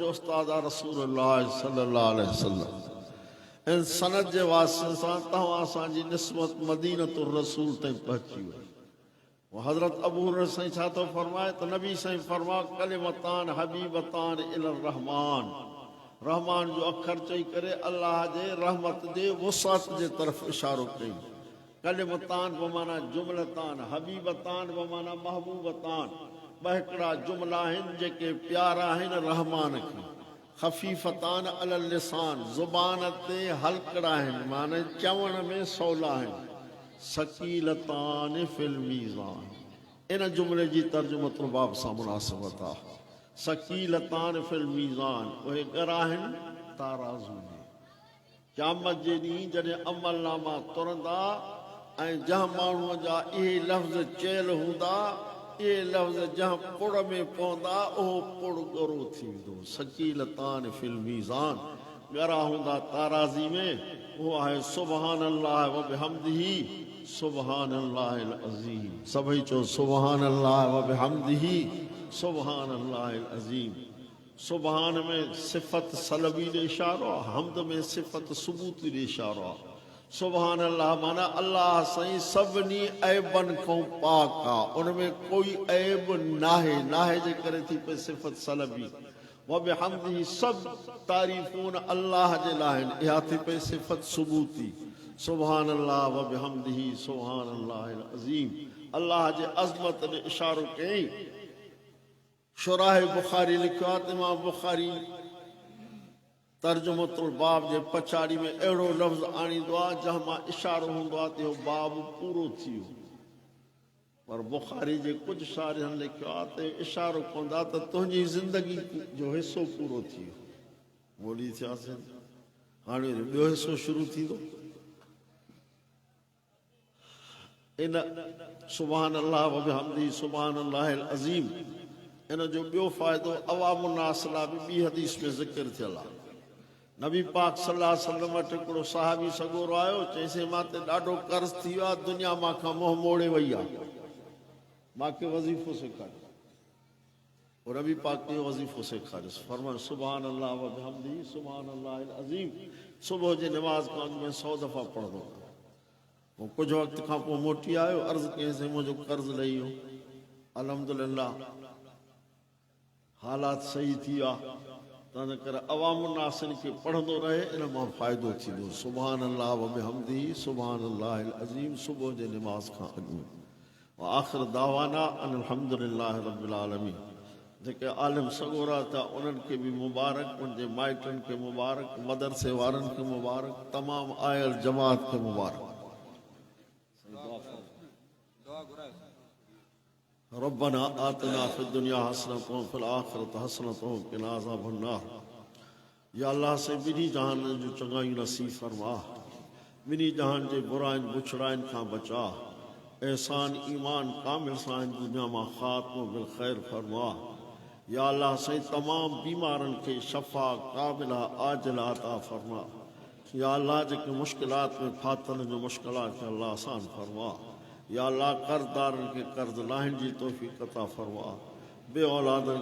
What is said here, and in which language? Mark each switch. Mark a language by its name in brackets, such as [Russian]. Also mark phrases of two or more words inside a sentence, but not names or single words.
[Sindhi] जो उस्ताद आहे [Arabic] رسول الله صلى الله عليه وسلم [Sindhi] इन सनद जे वास्ते सां तव्हां असांजी निस्बत मदीनतुर रसूल ताईं पहुची वई हज़रत अबू हुरैरा साईं छा थो फरमाए त नबी साईं फरमा [Arabic] كلمتان حبيبتان إلى الرحمن [Sindhi] रहमान जो अखर चई करे अल्लाह जे रहमत जे वुसअत जे तरफ़ इशारो कई कलिमतान बमाना [Arabic] جملتان حبيبتان [Sindhi] बमाना महबूबतान ॿ हिकिड़ा जुमला आहिनि जेके प्यारा आहिनि रहमान खे [Arabic] خفيفتان على اللسان [Sindhi] ज़ुबान ते हल्कड़ा आहिनि माना चवण में सवला आहिनि [Arabic] ثقيلتان في الميزان [Sindhi] इन जुमले जी [Arabic] ترجمة الباب [Sindhi] सां मुनासिबत आहे [Arabic] ثقيلتان في الميزان [Sindhi] उहे ॻरा आहिनि ताराज़ू में क़यामत जे ॾींहुं जॾहिं अमलनामा तुरंदा ऐं जंहिं माण्हूअ जा इहे लफ़्ज़ चयल हूंदा इहे लफ़्ज़ जंहिं पुड़ में पवंदा उहो पुड़ ॻरो थी वेंदो [Arabic] ثقيلتان في الميزان [Sindhi] ॻरा हूंदा ताराज़ी में उहो आहे [Arabic] سبحان الله وبحمده سبحان الله العظيم [Sindhi] सभई चओ [Arabic] سبحان الله و بحمده سبحان الله العظيم [Sindhi] सुबहान में [Arabic] صفة سلبية [Sindhi] ॾे इशारो आहे हमद में [Arabic] صفة ثبوتية [Sindhi] ॾे इशारो आहे [Arabic] سبحان الله [Sindhi] माना अल्लाह साईं सभिनी ऐबनि खां पाक आहे उन में कोई ऐब नाहे नाहे जे करे थी पई [Arabic] صفة سلبية وبحمده [Sindhi] सभु तारीफ़ूं अल्लाह जे लाइ आहिनि इहा थी पई [Arabic] صفة ثبوتية سبحان الله وبحمده سبحان الله العظيم [Sindhi] अल्लाह जे अज़मत ॾे इशारो कयईं शुराह बुखारी लिखियो आहे इमाम बुखारी [Arabic] ترجمة الباب [Sindhi] जे पछाड़ी में अहिड़ो लफ़्ज़ आणींदो आहे जंहिं मां इशारो हूंदो आहे त इहो बाब पूरो थी वियो पर बुखारी जे कुझु शारिहनि लिखियो आहे त इशारो कंदा त तुंहिंजी ज़िंदगी जो हिसो पूरो थी वियो ॿोली थियासीं हाणे ॿियो हिसो शुरू थींदो इन [Arabic] سبحان الله وبحمده سبحان الله العظيم [Sindhi] इन जो ॿियो फ़ाइदो अवामुन्नास लाइ बि ॿी हदीस में ज़िक्र थियल आहे नबी पाक [Arabic] صلى الله عليه وسلم [Sindhi] वटि हिकिड़ो सहाबी सगोरो आयो चईंसि मां ते ॾाढो कर्ज़ थी वियो आहे दुनिया मां खां मोह मोड़े वई आहे मूंखे वज़ीफ़ो सेखारियो पोइ नबी पाक खे वज़ीफ़ो सेखारियोसि फरमायो [Arabic] سبحان الله وبحمده سبحان الله العظيم [Sindhi] सुबुह जे निमाज़ खां अॻु में 100 दफ़ा पढ़ंदो पोइ कुझु वक़्त खां पोइ मोटी आयो अर्ज़ु कयईंसि मुंहिंजो कर्ज़ु लही वियो अल्हम्दुलिल्लाह हालात सही थी विया तंहिं करे अवामुन्नासिन खे पढ़ंदो रहे इन मां फ़ाइदो थींदो [Arabic] سبحان الله وبحمده سبحان الله العظيم [Sindhi] सुबुह जे निमाज़ खां अॻु में [Arabic] وآخر دعوانا أن الحمد لله رب العالمين [Sindhi] जेके आलिम सगोरा था उन्हनि खे बि मुबारक उनजे माइटनि खे मुबारक मदरसे वारनि खे मुबारक तमामु आयल जमात खे मुबारक [Arabic] ربنا آتنا في الدنيا حسنة وفي الآخرة حسنة وقنا عذاب النار يا الله [Sindhi] ॿिन्ही जहान जूं चङायूं नसीब फरमा ॿिन्ही जहान जे बुराइनि बुछड़ाइनि खां बचा एहसान ईमान कामिल सां दुनिया मां ख़ात्मो बिल ख़ैर फरमा [Arabic] يا الله [Sindhi] साईं तमामु बीमारनि खे शफ़ा कामिला आजिला अता फरमा [Arabic] يا الله [Sindhi] जेके मुश्किलात में फाथल जो मुश्किलात खे अल्लाह आसान फरमा [Arabic] يا الله [Sindhi] कर्ज़दारनि खे कर्ज़ लाहिण जी तौफ़ीक़ अता फरमा बे औलादनि